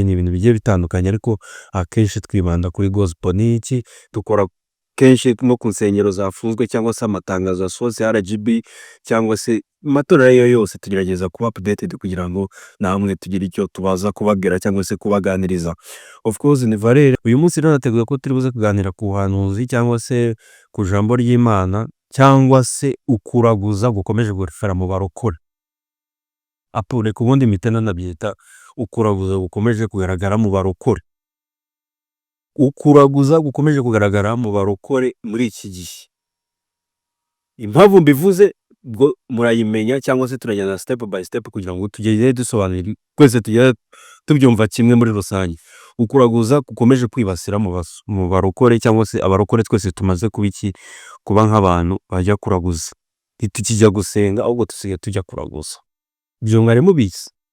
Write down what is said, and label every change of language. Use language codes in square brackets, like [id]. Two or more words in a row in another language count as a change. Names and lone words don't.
[rw] Ni ibintu bigiye bitandukanye, ariko akenshi twibanda kuri Gospel. Ni iki dukora kenshi no ku nsengero zafunzwe cyangwa se amatangazo asohotse RGB cyangwa se amatorero ayo yose, tugerageza kuba updated kugira ngo namwe tugire icyo tubaza kubabwira cyangwa se kubaganiriza. Of course ni Valeur. Uyu munsi rero nateguye ko turi buze kuganira ku buhanuzi cyangwa se ku jambo ry'Imana, cyangwa se ukuraguza gukomeje gufera mu barokore. Apure ku bundi mitena nabyita ukuraguza gukomeje kugaragara mu barokore. Ukuraguza gukomeje kugaragara mu barokore muri iki gihe. Impamvu mbivuze bwo murayimenya, cyangwa se turajyana [en] step by step [rw] kugira ngo tugende dusobanurira twese tujya tubyumva kimwe muri rusange. Ukuraguza gukomeje kwibasira mu barokore, cyangwa se abarokore twese tumaze kuba nk'abantu bajya kuraguza. Ntitukijya gusenga, ahubwo tusigaye tujya kuraguza. Ibyo mwari mubizi?